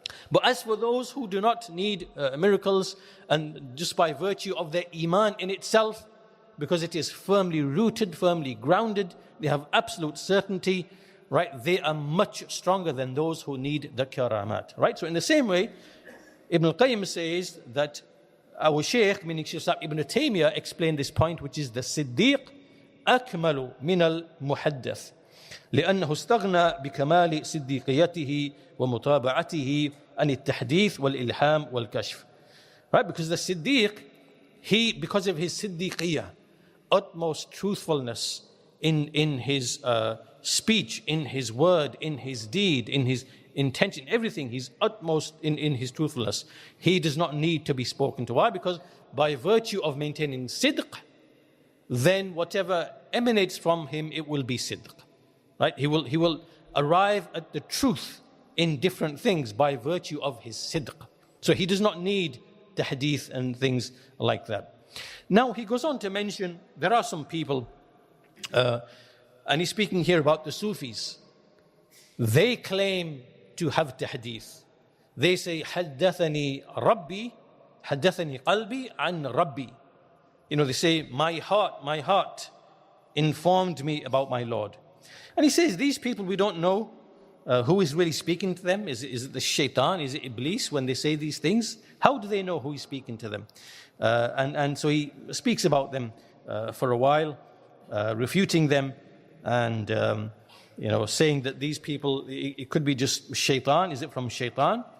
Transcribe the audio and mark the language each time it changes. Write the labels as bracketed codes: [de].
[en] But as for those who do not need miracles, and just by virtue of their iman in itself, because it is firmly rooted, firmly grounded, they have absolute certainty, right? They are much stronger than those who need the karamat, right? So in the same way, Ibn al-Qayyim says that our Shaykh, meaning Shaykh Ibn Taymiyyah, explained this point, which is the Siddiq [ar] akmalu min al-muhaddath. لأنه استغنى بكمال صديقيته ومتابعته عن التحديث والإلهام والكشف. [en] Right? Because the Siddiq, because of his Siddiqiyah, utmost truthfulness in his speech, in his word, in his deed, in his intention, everything, he's utmost in his truthfulness. He does not need to be spoken to. Why? Because by virtue of maintaining sidq, then whatever emanates from him, it will be sidq. Right? He will arrive at the truth in different things by virtue of his sidq. So he does not need tahdith and things like that. Now he goes on to mention there are some people, and he's speaking here about the Sufis. They claim to have tahdith. They say, [ar] حدثني ربي, حدثني قلبي عن ربي. [en] They say, my heart informed me about my Lord. And he says, these people, we don't know who is really speaking to them. Is it the shaitan? Is it Iblis when they say these things? How do they know who is speaking to them? And so he speaks about them for a while, refuting them and saying that these people, it could be just shaitan. Is it from shaitan?